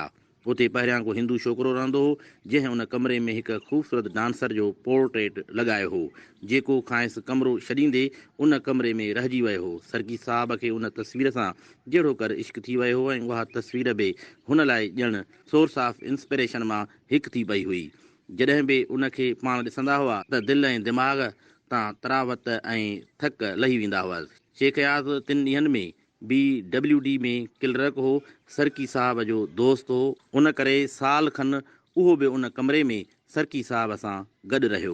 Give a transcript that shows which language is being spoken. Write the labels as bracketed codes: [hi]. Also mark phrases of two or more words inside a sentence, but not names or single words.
[sd] उते पहिरियां को हिंदू छोकिरो रहंदो हो, जंहिं उन कमरे में हिकु ख़ूबसूरत डांसर जो पोर्ट्रेट लॻायो हो, जेको खांइसि कमिरो छॾींदे उन कमरे में रहिजी वियो हो। सरकी साहब खे उन तस्वीर सां जहिड़ो कर इश्क थी वियो हो ऐं उहा तस्वीर बि हुन लाइ ॼण [en] source of inspiration [sd] मां हिकु थी पई हुई। जॾहिं बि उनखे पाण ॾिसंदा हुआ त दिलि ऐं दिमाग़ तां तरावत ऐं थक लही वेंदा हुआ। शेख अयाज़ 3 ॾींहंनि में BWD में क्लर्क हो। सरकी साहब जो दोस्त हो, उन करे साल खनि उहो बि उन कमरे में सरकी साहब सां गॾु रहियो।